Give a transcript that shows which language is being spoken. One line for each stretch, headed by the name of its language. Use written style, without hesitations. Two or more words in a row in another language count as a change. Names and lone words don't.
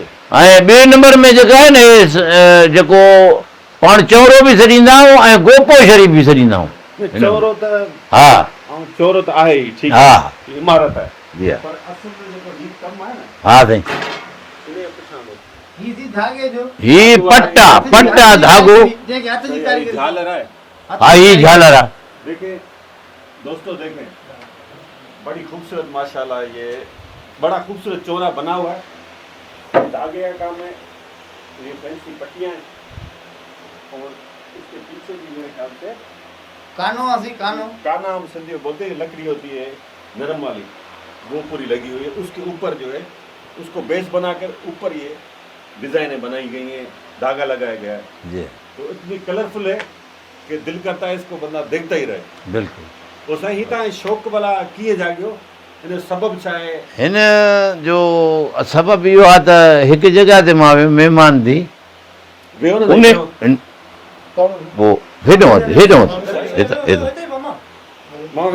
Sindhi: ऐं ॿिए नंबर में जेका आहे न हे जेको पाण चौरो बि सॾींदा आहियूं ऐं गोपो शरीफ़ बि सॾींदा आहियूं। चौरो त हा ऐं चौरो त आहे ई, ठीकु हा आहे, इमारत आहे। जी हा। पर असुल में जेको ही कमु आहे न, हा साईं, इनजे पुछां थो। ही जी धागे जो ही पट्टा धागो। जेके हथ जी कारीगरी
Hindi: झालर है।
Sindhi: हा ही झालर आहे।
Hindi: देखें दोस्तों, देखें बड़ी खूबसूरत माशाल्लाह, ये बड़ा खूबसूरत चौरा बना हुआ है। धागे का काम है, ये फैंसी पट्टियां हैं और इसके पीछे भी मेरे ख्याल से
Sindhi: कानो आसी कानो
Hindi: काना हम सिंधी में बोलते हैं, लकड़ी होती है नरम वाली, वो पूरी लगी हुई है। उसके ऊपर जो है उसको बेस बनाकर ऊपर ये डिजाइनें बनाई गई हैं, धागा लगाया गया है। जी तो इतनी कलरफुल है कि दिल करता है इसको बंदा देखता ही रहे।
Sindhi: बिल्कुलु। पोइ साईं ही तव्हां शौक़ु भला कीअं जाॻियो, हिन जो सबबु छा आहे? हिन जो सबबु इहो आहे त हिकु जॻह ते मां वियुमि महिमान थी, वियो न उन साईं? पोइ हेॾो मां